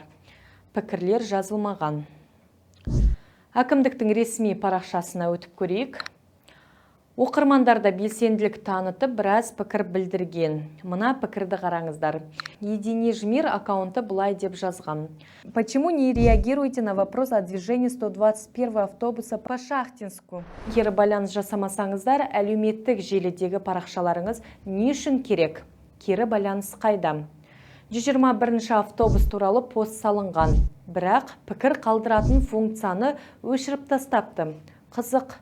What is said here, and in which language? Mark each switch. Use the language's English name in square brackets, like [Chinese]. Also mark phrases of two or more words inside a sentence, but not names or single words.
[Kazakh] Пікірлер жазылмаған. Әкімдіктің ресми парақшасына өтіп көрейік. Оқырмандарда белсенділік танытып, біраз пікір білдірген. Мына пікірді қараңыздар. Единежмир аккаунты былай деп жазған. [Russian] Почему не реагируете на вопрос о движении 121 автобуса по Шахтинску? [Kazakh] Кері байланыс жасамасаңыздар, әлеуметтік желідегі парақшаларыңыз не үшін керек? Кері байланыс қайда? 121 автобус туралы пост салынған. Бірақ пікір қалдыратын функцияны өшіріп тастапты. Қызық.